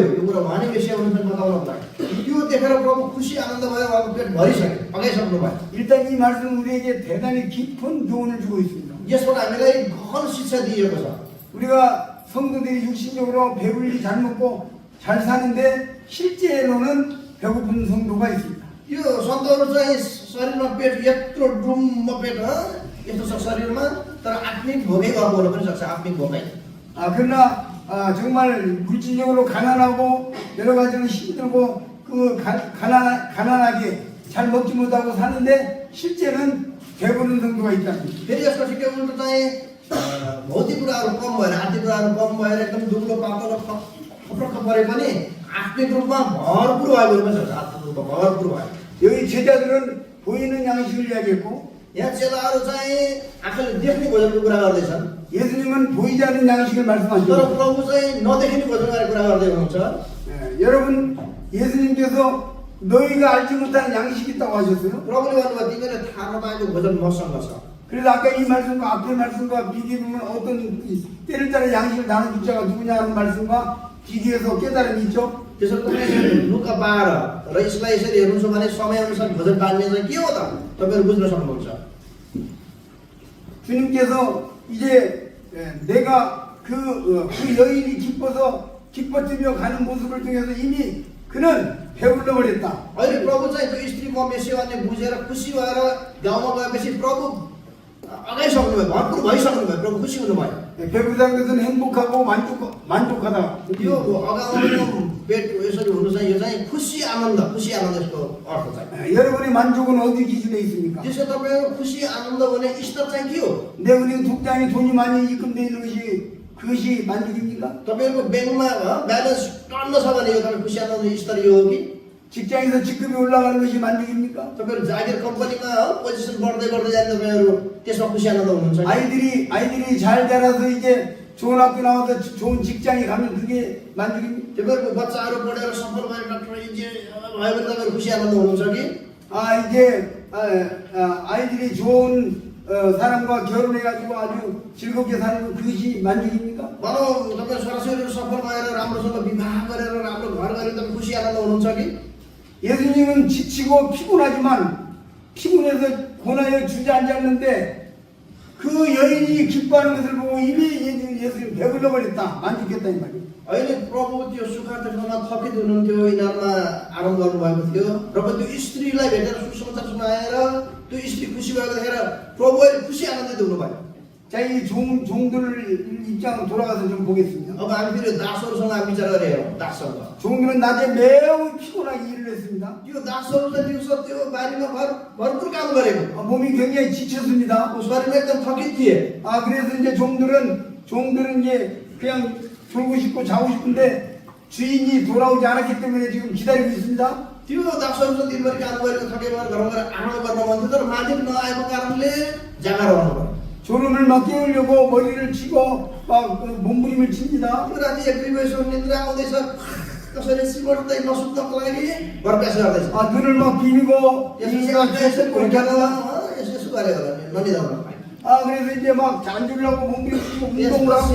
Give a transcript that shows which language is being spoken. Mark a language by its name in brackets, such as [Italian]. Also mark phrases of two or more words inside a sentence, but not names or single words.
[Nepali] यो कुरा उहाँ नै मेसिया हुनुहुन्छ बताउनको लागि। त्यो देखेर प्रभु खुसी आनन्द भयो, उहाँको पेट भरिसक्यो, पकाइसक्नु भयो। [Korean] 일단 이 말씀은 우리에게 대단히 깊은 교훈을 주고 있습니다. [Nepali] यसबाट हामीलाई गहन शिक्षा दिएको छ। [Korean] 우리가 성도들이 육신적으로 배불리 잘 먹고 잘 사는데 실제로는 배고픈 성도가 있습니다. [Nepali] यो सन्तहरू चाहिँ शरीरमा पेट यत्रो डुम्म पेट यस्तो छ शरीरमा, तर आत्मिक भोकै गएको हुन पनि सक्छ, आत्मिक भोकै। [Korean] 그러나 정말 물질적으로 가난하고 여러 가지로 힘들고 가난하게 잘 먹지 못하고 사는데 실제는 배부른 성도가 있다는 거죠. [Nepali] फेरि यसपछि के उल्टो चाहिँ भौतिक कुराहरू कम भएर, आर्थिक कुराहरू कम भएर एकदम दुब्लो पातलो खप्रख परे पनि आत्मिक रूपमा भरपुर भएको पनि सक्छ, आत्मिक रूपमा भरपुर भयो। [Korean] 여기 제자들은 보이는 양식을 이야기했고 [Nepali] यहाँ चेलाहरू चाहिँ आँखाले देख्ने भोजनको कुरा गर्दैछन्, [Korean] 예수님은 보이지 않는 양식을 [Nepali] तर [Korean] 말씀하시고 [Nepali] प्रभु चाहिँ नदेखिने भोजनको कुरा गर्दै हुनुहुन्छ। [Korean] 여러분 예수님께서 너희가 알지 못하는 양식이 있다고 하셨어요. [Nepali] प्रभुले भन्नुभयो तिमीले थाहा नपाएको भोजन मसँग छ। [Korean] 그래서 아까 이 말씀과 앞의 말씀과 비교해보면 때를 따라 양식을 나누는 자가 누구냐 하는 말씀과 비교해서 깨달음이 있죠. [Nepali] त्यसो तपाईँ लुका 12 र यसलाई यसरी हेर्नुहुन्छ भने समयअनुसार भोजन बाँड्ने चाहिँ के हो त तपाईँहरू बुझ्न सक्नुहुन्छ। [Korean] 주님께서 이제 내가 그 여인이 기뻐뜨며 가는 모습을 통해서 이미 그는 배불러 버렸다. [Nepali] अहिले प्रभु चाहिँ त्यो स्त्रीको मेसियो भन्ने बुझेर खुसी भएर गाउँमा गएपछि प्रभु अगाइसक्नु भयो, भरपुर भइसक्नु भयो, प्रभु खुसी हुनुभयो। [Korean] 배부르다는 것은 행복하고 만족하다. [Nepali] यो अगाउनु पेट यसरी हुनु चाहिँ यो चाहिँ खुसी आनन्दको अर्थ चाहिँ। [Korean] 여러분의 만족은 어디 기준에 있습니까? [Nepali] त्यसो तपाईँको खुसी आनन्द भने स्तर चाहिँ के हो? [Korean] 내 은행 통장에 돈이 많이 입금되어 있는 그것이 만족입니까? [Nepali] तपाईँको ब्याङ्कमा ब्यालेन्स टन्न छ भने यो तपाईँ खुसी आनन्द स्तर यो हो कि? [Korean] 직장에서 직급이 올라가는 것이 만족입니까? [Nepali] तपाईँहरू जागिर कम्पनीमा पोजिसन बढ्दै जाने तपाईँहरू त्यसमा खुसी आनन्द हुनुहुन्छ। [Korean] 아이들이 잘 자라서 이제 좋은 학교 나와서 좋은 직장에 가면 그게 만족입니까? [Nepali] तपाईँहरूको बच्चाहरू पढेर सफल भएर [English] doctor engineer [Nepali] भयो भने तपाईँहरू खुसी आनन्द हुनुहुन्छ कि? [Korean] 아이들이 좋은 사람과 결혼해가지고 아주 즐겁게 사는 그것이 만족입니까? [Nepali] भनौँ तपाईँ छोराछोरीहरू सफल भएर राम्रोसँग विवाह गरेर राम्रो घर गरेर तपाईँ खुसी आनन्द हुनुहुन्छ कि? [Korean] 예수님은 지치고 피곤하지만 피곤해서 고나에 주저앉았는데 그 여인이 기뻐하는 것을 보고 이미 예수님 배불러 버렸다. 만족했다 이 말이에요. [Nepali] अहिले प्रभु त्यो सुखार्थ ठाउँमा थपित हुनुहुन्थ्यो, यिनीहरूमा आराम गर्नुभएको थियो र त्यो स्त्रीलाई भेटेर सुसमाचार सुनाएर त्यो स्त्री खुसी भएको देखेर प्रभु अहिले खुसी आनन्दित हुनुभयो। [Korean] 자, 이 종들 입장으로 돌아가서 좀 보겠습니다. [Nepali] अब हामी फेरि दासहरूसँग हामी विचार गरेर हेरौँ। दाससँग [Korean] 종들은 낮에 매우 피곤하게 일을 했습니다. [Nepali] त्यो दासहरू चाहिँ दिउँसो त्यो बारीमा भरपुर काम गरेको, [Korean] 몸이 굉장히 지쳤습니다. [Nepali] शरीरमा एकदम थकित थिए। [Korean] 그래서 이제 종들은 이제 그냥 졸고 싶고 자고 싶은데 주인이 돌아오지 않았기 때문에 지금 기다리고 있습니다. [Nepali] त्यो दासहरू चाहिँ दिनभरि काम गरेको थके भएर घरमा गएर आराम गर्न मन थियो, तर मालिक नआएको कारणले जागा रहनु पर्यो। [Korean] 졸음을 막 깨우려고 머리를 치고 막 몸부림을 칩니다. [Nepali] राति 1-2 बजेसम्म निद्रा आउँदैछ, कसैले सिमर्दै नसुत्नको लागि भरकास गर्दैछ। [Korean] 눈을 막 비비고 [Nepali] यसो गरे होला ननिदाउन। [Korean] 그래서 이제 막 잠들려고 몸부림 치고 운동을 하고